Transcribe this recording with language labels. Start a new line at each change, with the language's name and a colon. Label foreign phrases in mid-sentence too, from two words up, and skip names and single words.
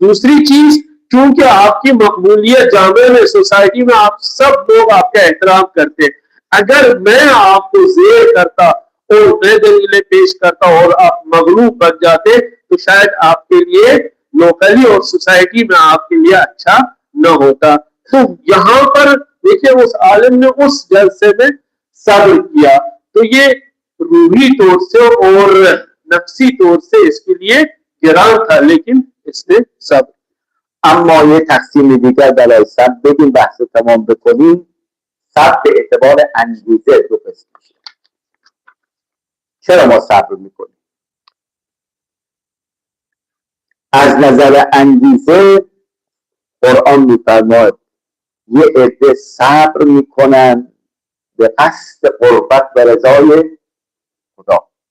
Hindi: दूसरी चीज, क्योंकि आपकी मकबूलियत जामे में सोसाइटी में आप सब लोग आपका एहतराम करते हैं, अगर मैं आपको जेर करता और मैं दलीलें पेश करता और आप मगलूब बन जाते तो शायद आपके लिए लोकली और सोसाइटी में आपके लिए अच्छा न होता। तो यहाँ पर देखिए उस आलिम ने उस जलसे में सब्र किया। तो ये रूही तौर से और नफ्सी तौर से इसके लिए गिरान था, लेकिन इसने सब्र।
Persian: اما یه تقسیم دیگر برای صبر بگیم بحث تمام بکنیم. صبر به اعتبار انگیزه دو قسم میشه. چرا ما صبر میکنیم؟ از نظر انگیزه قرآن میفرماید یه عده صبر میکنن به قصد قربت و رضای خدا.